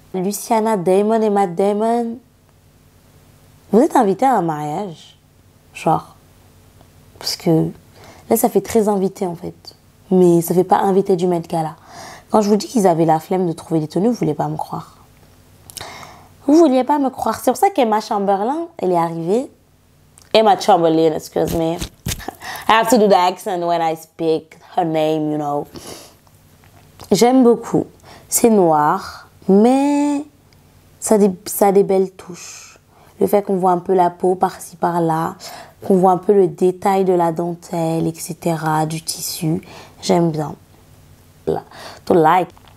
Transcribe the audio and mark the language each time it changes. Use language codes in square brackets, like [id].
[fr] Luciana Damon et Matt Damon. Vous êtes invités à un mariage? Genre. Parce que là, ça fait très invité en fait. Mais ça fait pas invité du Met Gala. Quand je vous dis qu'ils avaient la flemme de trouver des tenues, vous voulez pas me croire. Vous vouliez pas me croire. C'est pour ça qu'Emma Chamberlain, elle est arrivée. [en] Emma Chamberlain, excuse me. I have to do the accent when I speak her name, you know. [fr] J'aime beaucoup. C'est noir, mais ça a des belles touches. Le fait qu'on voit un peu la peau par-ci par-là, qu'on voit un peu le détail de la dentelle, etc., du tissu, j'aime bien. [en] To like.